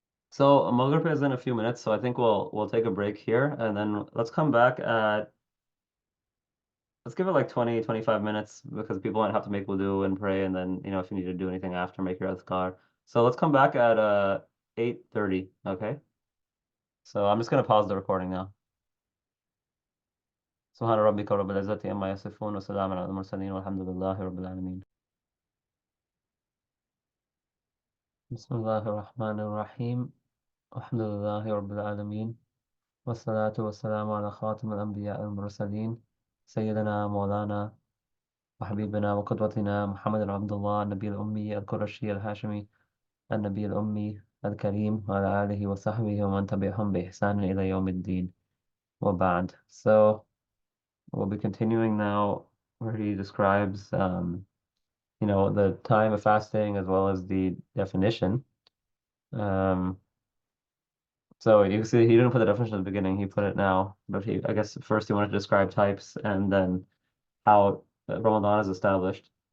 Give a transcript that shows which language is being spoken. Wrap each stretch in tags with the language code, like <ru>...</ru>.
<en>So Maghrib is in a few minutes, so I think we'll take a break here, and then let's give it like 20, 25 minutes, because people might have to make wudu and pray, and then if you need to do anything after, make your adhkar. So let's come back at 8:30, okay? So I'm just gonna pause the recording now.</en> <ar>سبحان ربك رب العزة عما يصفون وسلام على المرسلين والحمد لله رب العالمين. بسم الله الرحمن الرحيم. الحمد لله رب العالمين، والصلاة والسلام على خاتم الأنبياء المرسلين، سيدنا مولانا وحبيبنا وقدوتنا محمد بن عبد الله، النبي الأمي القرشي الهاشمي، النبي الأمي الكريم، وعلى آله وصحبه ومن تبعهم بإحسان إلى يوم الدين وبعد.</ar> <en>So we'll be continuing now where he describes the time of fasting as well as the definition. So you can see he didn't put the definition at the beginning, he put it now. But I guess first he wanted to describe types, and then how Ramadan is established.</en>